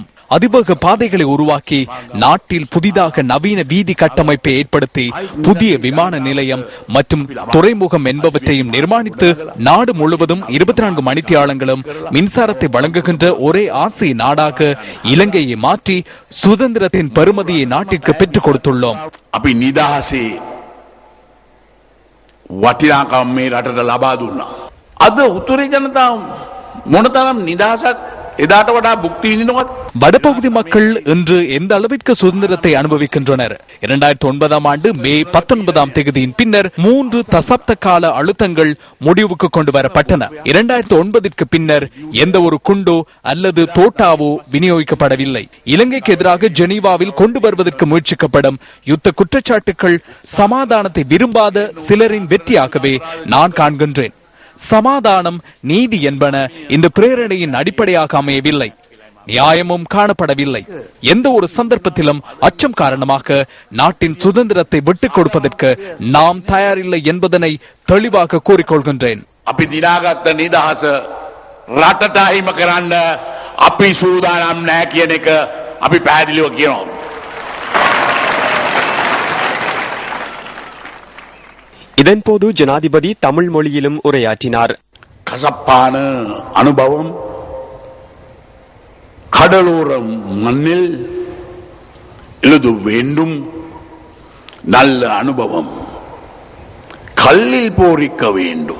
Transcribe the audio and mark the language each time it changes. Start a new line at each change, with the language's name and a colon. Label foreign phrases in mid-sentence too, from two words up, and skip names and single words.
Tamil: அதிவேக பாதைகளை உருவாக்கி நாட்டில் புதிதாக நவீன வீதி கட்டமைப்பை ஏற்படுத்தி புதிய விமான நிலையம் மற்றும் துறைமுகம் என்பவற்றையும் நிர்மாணித்து நாடு முழுவதும் 24 மணித்தியாலங்களும் மின்சாரத்தை வழங்குகின்ற ஒரே ஆசிய நாடாக இலங்கையை மாற்றி சுதந்திரத்தின் பெருமதியை நாட்டிற்கு பெற்றுக் கொடுத்துள்ளோம்.
Sinhala: අපි නිදහසේ වටිනාකම් මේ රටට ලබා දුන්නා. අද උතුරේ ජනතාව මොනතරම් නිදහසක් එදාට වඩා භුක්ති විඳිනවද?
Tamil: வடபகுதி மக்கள் இன்று எந்த அளவிற்கு சுதந்திரத்தை அனுபவிக்கின்றனர்? 2009ஆம் ஆண்டு மே 19ஆம் தேதியின் பின்னர் 3 தசாப்த கால அழுத்தங்கள் முடிவுக்கு கொண்டு வரப்பட்டன. 2009ற்கு பின்னர் எந்த ஒரு குண்டோ அல்லது தோட்டாவோ விநியோகிக்கப்படவில்லை. இலங்கைக்கு எதிராக ஜெனீவாவில் கொண்டு வருவதற்கு முயற்சிக்கப்படும் யுத்த குற்றச்சாட்டுகள் சமாதானத்தை விரும்பாத சிலரின் வெற்றியாகவே நான் காண்கின்றேன். சமாதானம், நீதி என்பன இந்த பிரேரணையின் அடிப்படையாக அமையவில்லை. நியாயமும் காணப்படவில்லை. எந்த ஒரு சந்தர்ப்பத்திலும் அச்சம் காரணமாக நாட்டின் சுதந்திரத்தை விட்டுக் கொடுப்பதற்கு நாம் தயாரில்லை என்பதனை தெளிவாக கூறிக்கொள்கின்றேன்.
Sinhala: අපි දිනාගත්ත නිදහස රටට අහිමි කරන්න අපි සූදානම් නැහැ කියන එක අපි පැහැදිලිව කියනවා.
Tamil: இதன்போது ஜனாதிபதி தமிழ் மொழியிலும் உரையாற்றினார். கசப்பான அனுபவம், கடலோர மண்ணில் எழுத வேண்டும். நல்ல அனுபவம், கல்லில் போரிக்க வேண்டும்.